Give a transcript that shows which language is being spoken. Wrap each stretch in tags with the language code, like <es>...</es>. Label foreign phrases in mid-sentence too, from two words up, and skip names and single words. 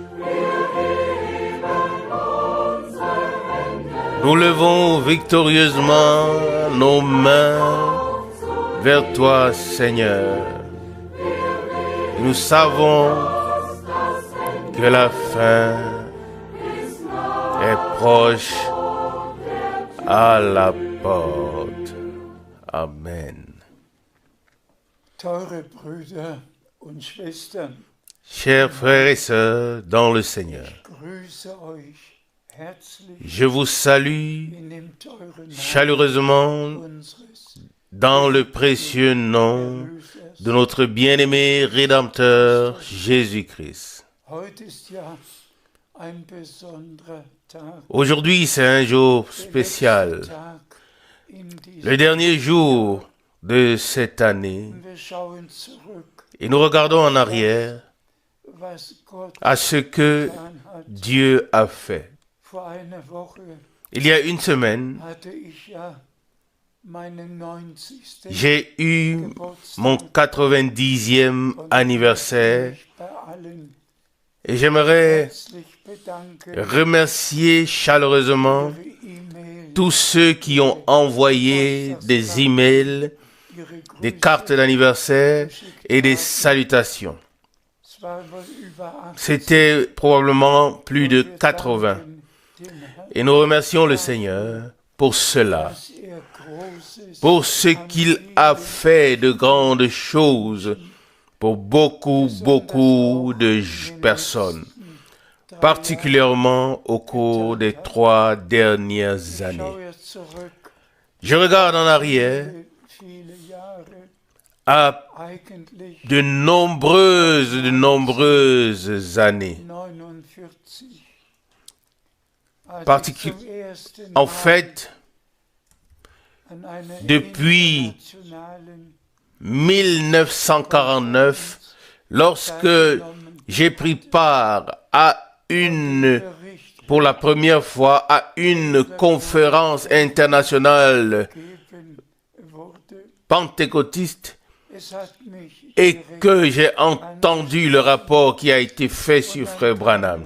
<fr>Nous levons victorieusement nos mains vers toi, Seigneur. Nous savons que la fin est proche, à la porte. Amen.</fr> <de>Teure Brüder und Schwestern,</de> <fr>Chers frères et sœurs dans le Seigneur,</fr> <de>grüße euch herzlich</de> <fr>je vous salue</fr> <de>in dem teuren</de> <fr>chaleureusement</fr> <de>Namen unseres</de> <fr>dans le précieux nom de notre bien-aimé Rédempteur Jésus-Christ.</fr> <de>Heute ist ja ein besonderer Tag,</de> <fr>Aujourd'hui, c'est un jour</fr> <de>der</de> <fr>spécial,</fr> <de>letzte Tag in diesem</de> <fr>le dernier jour de cette année,</fr> <de>Wir schauen zurück,</de> <fr>et nous regardons en arrière</fr> <de>was Gott</de> <fr>à ce que</fr> <de>getan hat.</de> <fr>Dieu a fait.</fr> <de>Vor einer Woche</de> <fr>Il y a une semaine,</fr> <de>hatte ich ja meinen 90.</de> <fr>j'ai eu</fr> <de>Geburtstag</de> <fr>mon 90e</fr> <de>und</de> <fr>anniversaire</fr> <de>mich bei allen</de> <fr>et j'aimerais</fr> <de>herzlich bedanken</de> <fr>remercier chaleureusement</fr> <de>für ihre E-Mail,</de> <fr>tous ceux qui ont envoyé des emails,</fr> <de>ihre</de> <fr>des</fr> <de>Grüße.</de> <fr>cartes d'anniversaire et des salutations.</fr> <de>Es war wohl über 80.</de> <fr>C'était probablement plus de</fr> <de>Wir</de> <fr>80.</fr> <de>danken dem Herrn,</de> <fr>Et nous remercions le Seigneur pour cela,</fr> <de>dass Großes</de> <fr>pour ce qu'il a fait de grandes choses pour beaucoup de personnes, particulièrement au cours des 3 dernières années.</fr> <de>schaue jetzt zurück,</de> <fr>Je regarde en arrière</fr> <de>viele Jahre,</de> <fr>à</fr> <de>eigentlich</de> <fr>de nombreuses années,</fr> <de>49,</de> <fr>En fait, depuis 1949, lorsque j'ai pris part pour la première fois à une conférence internationale pentecôtiste et que j'ai entendu le rapport qui a été fait sur Frère Branham.</fr>